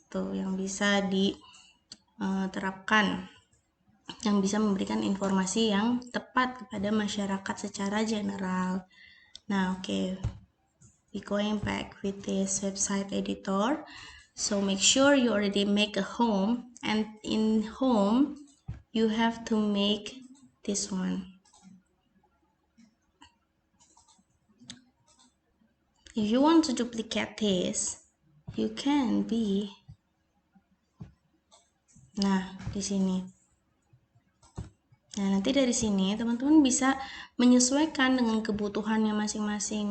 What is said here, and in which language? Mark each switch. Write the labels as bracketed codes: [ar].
[id] gitu, yang bisa diterapkan, yang bisa memberikan informasi yang tepat kepada masyarakat secara general. Nah, oke. [en] We going back with this website editor. So make sure you already make a home, and in home you have to make this one. If you want to duplicate this, you can be. [id] Nah, di sini. Nah, nanti dari sini teman-teman bisa menyesuaikan dengan kebutuhannya masing-masing.